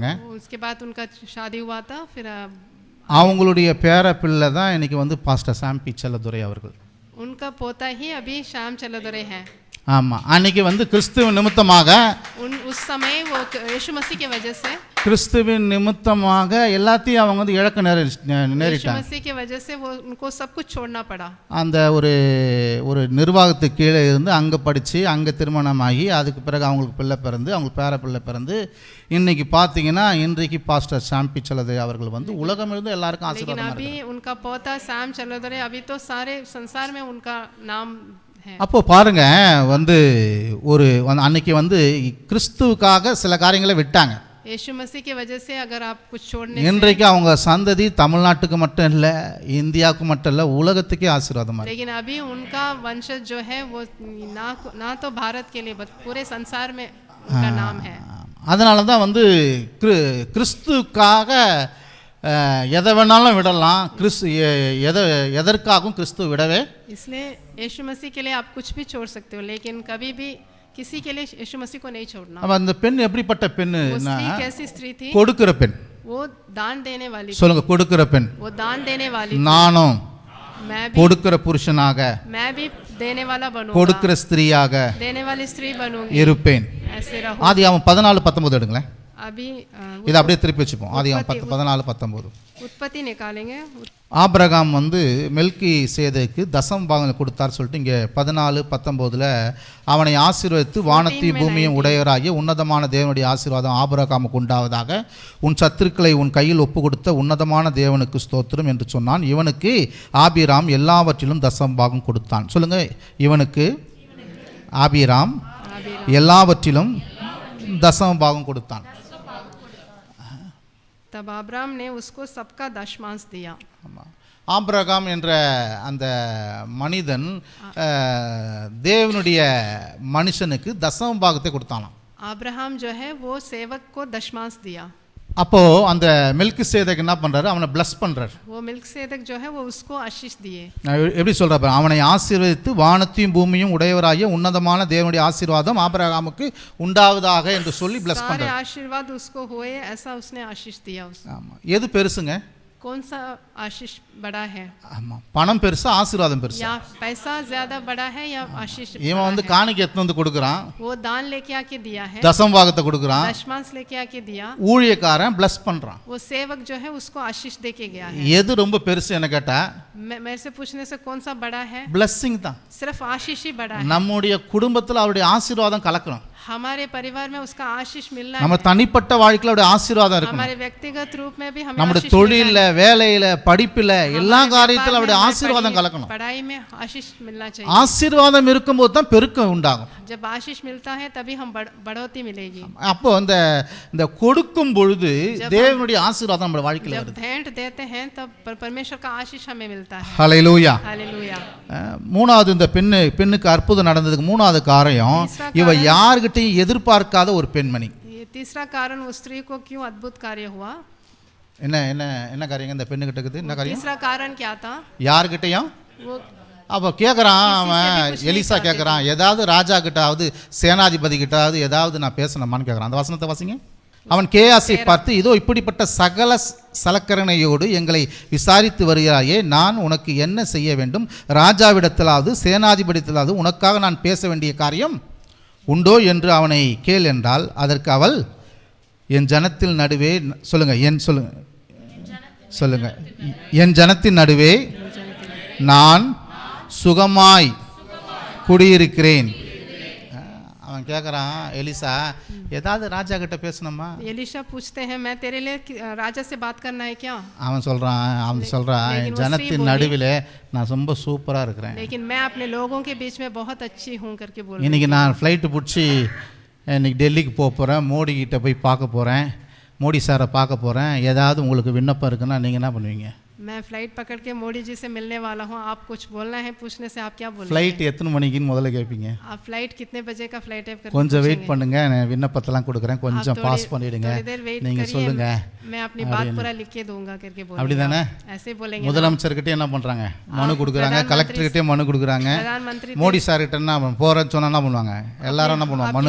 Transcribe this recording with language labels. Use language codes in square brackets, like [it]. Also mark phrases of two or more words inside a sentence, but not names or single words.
[hi] उसके बाद उनका शादी हुआ था। फिर [ta] அவங்களுடைய பேர பிள்ளை தான் இன்னைக்கு வந்து பாஸ்டர் சாம் பி செல்லதுரை அவர்கள். [hi] उनका पोता ही अभी श्याम चलदुरे हैं। [ta] ஆமாம், அன்னைக்கு வந்து கிறிஸ்துவின் நிமித்தமாக, [hi] उस समय वो यीशु मसीह की वजह से, [ta] கிறிஸ்துவின் நிமித்தமாக எல்லாத்தையும் அவங்க வந்து இழக்க [hi] यीशु [ta] நேரிட்டாங்க. [hi] मसीह की वजह से वो उनको सब कुछ छोड़ना पड़ा। [ta] அந்த ஒரு நிர்வாகத்துக்கு கீழே இருந்து அங்கே படித்து அங்கே திருமணமாகி அதுக்கு பிறகு அவங்களுக்கு பிள்ளை பிறந்து, அவங்களுக்கு பேர பிள்ளை பிறந்து, இன்னைக்கு பார்த்தீங்கன்னா இன்றைக்கு பாஸ்டர் சாம் பி செல்லதுரை அவர்கள் வந்து உலகம் இருந்து எல்லாருக்கும் [hi] लेकिन [ta] ஆசீர்வாதம். [hi] अभी उनका पोता श्याम चलदुरे अभी तो सारे संसार में उनका नाम है। [ta] அப்போ பாருங்க, வந்து அன்னைக்கு வந்து கிறிஸ்துவுக்காக சில காரியங்களை விட்டாங்க. [hi] यीशु मसीह की वजह से अगर आप कुछ छोड़ने [ta] இன்றைக்கு அவங்க சந்ததி தமிழ்நாட்டுக்கு மட்டும் இல்லை, இந்தியாவுக்கு மட்டும் இல்லை, உலகத்துக்கே ஆசீர்வாதமா இருக்கு. [hi] लेकिन अभी उनका वंशज जो है वो ना तो भारत के लिए पूरे संसार में उनका नाम है। [ta] அதனால தான் வந்து கிறிஸ்துக்காக எதை வேணாலும் விடலாம், எதற்காகவும் கிறிஸ்து விடவே. [hi] इसलिए यीशु मसीह के लिए आप कुछ भी छोड़ सकते हो, लेकिन कभी भी किसी के लिए यीशु मसीह को नहीं छोड़ना। [ta] அப்ப அந்த பெண் எப்படிப்பட்ட பெண்ணுன்னா, [hi] कैसी स्त्री थी? [ta] கொடுக்கிற பெண். [hi] वो दान देने वाली थी। [ta] சொல்லுங்க, கொடுக்கிற பெண். [hi] वो दान देने वाली। [ta] நானும் [hi] मैं भी [ta] கொடுக்கிற புருஷனாக, [hi] मैं भी देने वाला बनूंगा, [ta] கொடுக்கிற ஸ்திரீயாக [hi] देने वाली स्त्री बनूंगी, [ta] இருப்பேன். [hi] ऐसे रहो। [ta] ஆதியாகமம் 14:19 எடுங்களேன். [hi] अभी [ta] இதை அப்படியே திருப்பி வச்சுப்போம். ஆதியாகமம் 14:19. [hi] उत्पत्ति निकालेंगे। [ta] ஆபிரகாம் வந்து மெல்கி சேதைக்கு தசம் பாகம் கொடுத்தார் சொல்லிட்டு இங்கே 14:19 அவனை ஆசீர்வதித்து வானத்தையும் பூமியும் உடையவராகிய உன்னதமான தேவனுடைய ஆசீர்வாதம் ஆபிரகாமுக்கு உண்டாவதாக, உன் சத்துருக்களை உன் கையில் ஒப்பு கொடுத்த உன்னதமான தேவனுக்கு ஸ்தோத்திரம் என்று சொன்னான். இவனுக்கு ஆபிராம் எல்லாவற்றிலும் தசம் பாகம் கொடுத்தான். சொல்லுங்க, இவனுக்கு ஆபிராம் எல்லாவற்றிலும் தசம பாகம் கொடுத்தான். [hi] तब अब्राम ने उसको सबका दशमांश दिया। [ta] ஆபிரகாம் என்ற அந்த மனிதன் தேவனுடைய மனுஷனுக்கு தசம பாகத்தை கொடுத்தானாம். [hi] अब्राहम जो है वो सेवक को दशमांश दिया। [ta] அப்போ அந்த மெல்கிசேதேக் என்ன பண்றாரு, அவனை பிளஸ் பண்றாரு. [hi] वो मिल्किसेदक जो है वो उसको आशीष दिए। [ta] எப்படி சொல்றாரு, அவனை ஆசீர்வதித்து வானத்தையும் பூமியும் உடையவராகிய உன்னதமான தேவனுடைய ஆசீர்வாதம் ஆபிரகாமுக்கு உண்டாவதாக என்று சொல்லி பிளஸ் [hi] सारे [ta] பண்றாரு. [hi] आशीर्वाद उसको हुए ऐसा उसने आशीष दिया। [ta] ஆமா, எது பெருசுங்க? [hi] कौन सा आशीष बड़ा है? [ta] ஆமா, பணம் பெருசா ஆசீர்வாதம் பெருசா? [hi] या पैसा ज्यादा बड़ा है या आशीष? [ta] இவன் வந்து காணிக்கை எடுத்து வந்து கொடுக்குறான், [hi] वो दान लेके आके दिया है, [ta] தசம் பாகத்தை கொடுக்குறான், [hi] दशमांश लेके आके दिया। [ta] ஊழியக்காரன் பிளஸ் பண்றான். [hi] वो सेवक जो है उसको आशीष देके गया है। [ta] எது ரொம்ப பெருசு என்ன கேட்டா, [hi] मेरे से पूछने से कौन सा बड़ा है? [ta] பிளஸ்ஸிங் தான். [hi] सिर्फ आशीष ही बड़ा है। [ta] நம்முடைய குடும்பத்துல அவருடைய ஆசீர்வாதம் கலக்கணும். [hi] हमारे परिवार में उसका आशीष मिलना [ta] நம்ம [hi] है। [ta] தனிப்பட்ட வாழ்க்கையில அவருடைய ஆசீர்வாதம் இருக்கணும். [hi] हमारे व्यक्तिगत रूप में भी हमें [ta] நம்முடைய [hi] आशीष मिलना [ta] தொழில்ல, வேலையில, படிப்புல [hi] है। [ta] எல்லா [hi] हमारे [ta] காரியத்திலும் [hi] व्यापार [ta] அவருடைய [hi] में, [ta] ஆசீர்வாதம் [hi] हमारी [ta] கலக்கணும். [hi] पढ़ाई में आशीष मिलना चाहिए। [ta] ஆசீர்வாதம் இருக்கும்போது தான் பெருக்கம் உண்டாகும். [hi] जब आशीष मिलता है तभी हम बढ़ोतरी मिलेगी। [ta] அப்போ இந்த கொடுக்கும் பொழுது தேவனுடைய ஆசீர்வாதம் நம்ம வாழ்க்கையில [hi] जब [ta] வருது. [hi] भेंट देते हैं तब परमेश्वर का आशीष हमें मिलता है। [ta] ஹல்லேலூயா. [hi] हालेलुया। [ta] மூணாவது, இந்த பெண்ணுக்கு அற்புதம் நடந்ததுக்கு மூணாவது காரியம், இவ யார்கிட்டையும் எதிர்பார்க்காத ஒரு பெண்மணி. [hi] ये तीसरा कारण उस स्त्री को क्यों अद्भुत कार्य हुआ? [ta] என்ன என்ன என்ன காரியங்க இந்த பெண்ணுகிட்ட இருக்குது? என்ன காரியம்? [hi] तीसरा कारण क्या था? [ta] யார்கிட்டையும்? [hi] वो [ta] அப்போ கேட்குறான் அவன், எலிசா கேட்குறான், ஏதாவது ராஜா கிட்டாவது சேனாதிபதி கிட்டாவது ஏதாவது நான் பேசணுமான்னு கேட்குறான். அந்த வசனத்தை வாசிங்க. அவன் கேயாசை பார்த்து, இதோ இப்படிப்பட்ட சகல சலக்கரணையோடு எங்களை விசாரித்து வருகிறாயே, நான் உனக்கு என்ன செய்ய வேண்டும்? ராஜாவிடத்திலாவது சேனாதிபதியிலாவது உனக்காக நான் பேச வேண்டிய காரியம் உண்டோ என்று அவனை கேள் என்றால், அதற்கு அவள், என் ஜனத்தில் நடுவே சொல்லுங்க என் ஜனத்தின் நடுவே நான் சுகமாய் குடியிருக்கிறேன். அவன் கேட்குறான், எலிசா ஏதாவது ராஜா கிட்ட பேசணுமா? [hi] एलिशा पूछते हैं, मैं तेरे लिए राजा से बात करना है क्या? [ta] அவன் சொல்றான் என் ஜனத்தின் நடுவிலே நான் ரொம்ப சூப்பரா இருக்கிறேன். [hi] लेकिन मैं अपने लोगों के बीच में बहुत अच्छी हूँ करके बोल। [ta] இன்னைக்கு நான் ஃப்ளைட்டு பிடிச்சி இன்னைக்கு டெல்லிக்கு போகிறேன், மோடி கிட்ட போய் பார்க்க போகிறேன், மோடி சாரை பார்க்க போகிறேன், ஏதாவது உங்களுக்கு விண்ணப்பம் இருக்குன்னா நீங்கள் என்ன பண்ணுவீங்க? [hi] मैं फ्लाइट पकड़ के मोदी जी से मिलने वाला हूँ, आप कुछ बोलना है, पूछने से आप क्या बोलेंगे? [ta] ஃப்ளைட் எத்தனை மணிக்குன்னு முதல்ல கேட்பீங்க. [hi] आप फ्लाइट कितने बजे का फ्लाइट है करके [ta] கொஞ்சம் வெயிட் பண்ணுங்க, நான் விண்ணப்பத்தெல்லாம் கொடுக்குறேன், கொஞ்சம் பாஸ் பண்ணிடுங்க, நீங்க சொல்லுங்க, [hi] मैं अपनी बात पूरा लिख के दूंगा करके बोलेंगे। [ta] அப்படிதானே? [hi] ऐसे बोलेंगे। [ta] முதலமைச்சர்கிட்ட என்ன பண்றாங்க? மனு கொடுக்குறாங்க, கலெக்டர் கிட்டே மனு கொடுக்குறாங்க, மோடி சார் கிட்ட என்ன போறேன்னு சொன்னா என்ன பண்ணுவாங்க? எல்லாரும் என்ன பண்ணுவாங்க? மனு